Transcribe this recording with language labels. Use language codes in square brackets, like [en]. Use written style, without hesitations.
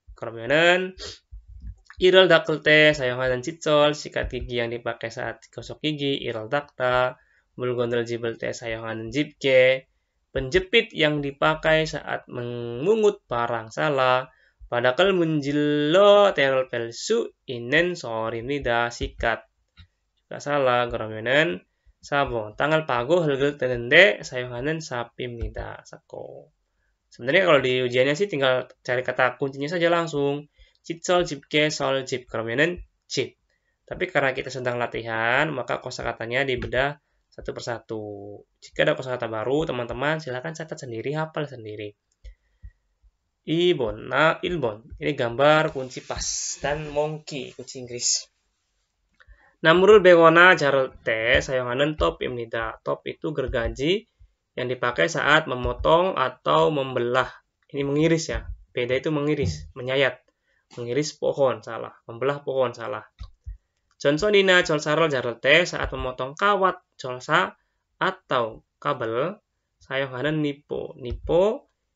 [ko] 그러면은 이를 닦을 때 사용하는 칫솔, [id] sikat gigi yang dipakai saat gosok gigi, [ko] 이를 닦다. 물건을 집을 때 사용하는 집게, [id] penjepit yang dipakai saat memungut barang. salah. [ko] 바닥을 문질러 때를 뺄 수 있는 솔입니다. [id] sikat. juga salah. [ko] 그러면은 4번. 땅을 파고 흙을 뜨는데 사용하는 삽입니다. [id] 삽고. Sebenarnya kalau di ujiannya sih tinggal cari kata kuncinya saja langsung. [ko] 칫솔, 집게, 솔, 집. 그러면은 집. [id] Tapi karena kita sedang latihan, maka kosakatanya dibedah satu persatu. Jika ada kosakata baru, teman-teman silakan catat sendiri, hafal sendiri. 1번. Ini gambar kunci pas dan monkey, kunci Inggris. [ko] 나무를 베거나 자를 때 사용하는 톱입니다. [id] 톱 itu gergaji yang dipakai saat memotong atau membelah. Ini mengiris ya. Beda itu mengiris, menyayat. mengiris pohon, salah. membelah pohon, salah. [ko] 전선이나 절사를 자를 때 [id] saat memotong kawat, [ko] 절사 atau kabel, 사용하는 nipo. nipo